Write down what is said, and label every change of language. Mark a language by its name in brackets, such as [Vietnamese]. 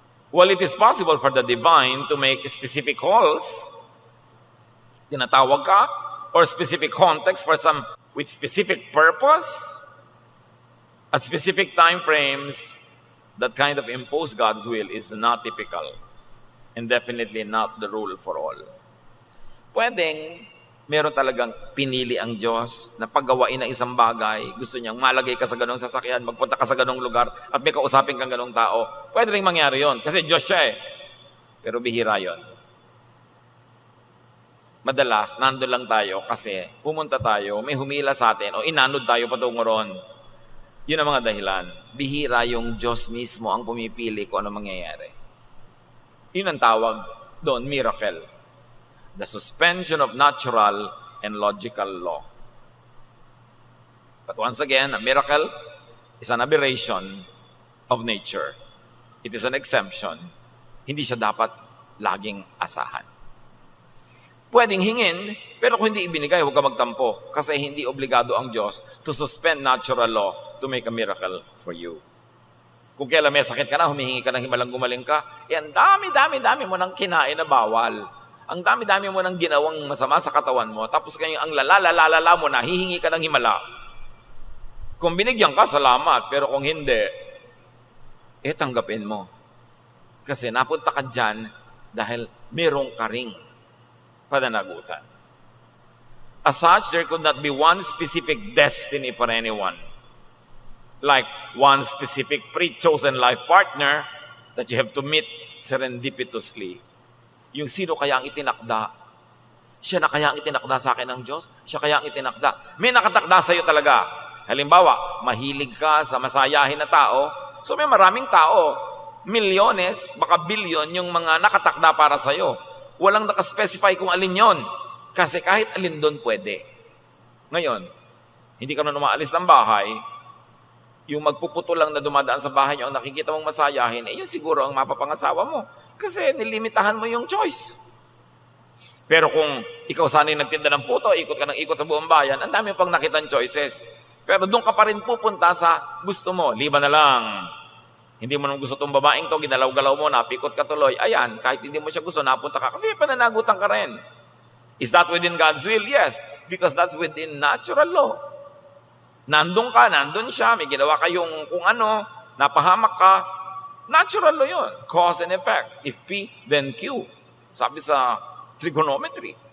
[English] While it is possible for the divine to make specific calls, [Filipino] tinatawag ka, [English] or specific context for some with specific purpose, at specific time frames, that kind of impose God's will is not typical and definitely not the rule for all. [Filipino] Pwedeng meron talagang pinili ang Diyos na paggawain ng isang bagay, gusto niyang malagay ka sa ganong sasakyan, magpunta ka sa ganong lugar, at may kausapin kang ganong tao. Pwede rin mangyari yon kasi Diyos siya eh. Pero bihira yon. Madalas, nandun lang tayo kasi pumunta tayo, may humila sa atin o inanod tayo patungo ron. Yun ang mga dahilan. Bihira yung Diyos mismo ang pumipili kung ano mangyayari. Yun ang tawag doon, miracle. [English] The suspension of natural and logical law. But once again, a miracle is an aberration of nature. It is an exemption. [Filipino] Hindi siya dapat laging asahan. Pwedeng hingin, pero kung hindi ibinigay, huwag ka magtampo. Kasi hindi obligado ang Diyos [English] to suspend natural law to make a miracle for you. [Filipino] Kung kailan may sakit ka na, humihingi ka ng himalang gumaling ka, ang dami mo nang kinain na bawal. Ang dami mo nang ginawang masama sa katawan mo, tapos kayo ang lalala mo na, hihingi ka ng himala. Kung binigyan ka, salamat. Pero kung hindi, tanggapin mo. Kasi napunta ka dyan dahil merong ka ring pananagutan. [English] As such, there could not be one specific destiny for anyone. Like one specific pre-chosen life partner that you have to meet serendipitously. [Filipino] Yung sino kaya ang itinakda? Siya na kaya ang itinakda sa akin ng Diyos? Siya kaya ang itinakda? May nakatakda sa iyo talaga. Halimbawa, mahilig ka sa masayahin na tao. So may maraming tao, milyones, baka bilyon yung mga nakatakda para sa iyo. Walang nakaspecify kung alin yon. Kasi kahit alin doon pwede. Ngayon, hindi ka na umaalis ng bahay, yung magpuputo lang na dumadaan sa bahay nyo, ang nakikita mong masayahin, yun siguro ang mapapangasawa mo. Kasi nilimitahan mo yung choice. Pero kung ikaw sana yung nagtinda ng puto, ikot ka ng ikot sa buong bayan, ang dami pang nakitang choices. Pero doon ka pa rin pupunta sa gusto mo. Liba na lang. Hindi mo nang gusto itong babaeng to, ginalaw-galaw mo, napikot ka tuloy. Ayan, kahit hindi mo siya gusto, napunta ka. Kasi may pananagutan ka rin. [English] Is that within God's will? Yes. Because that's within natural law. [Filipino] Nandun ka, nandun siya, may ginawa kayong kung ano, napahamak ka, Natural law yun. [English] Cause and effect. If P, then Q. [Filipino] Sabi sa [English] trigonometry.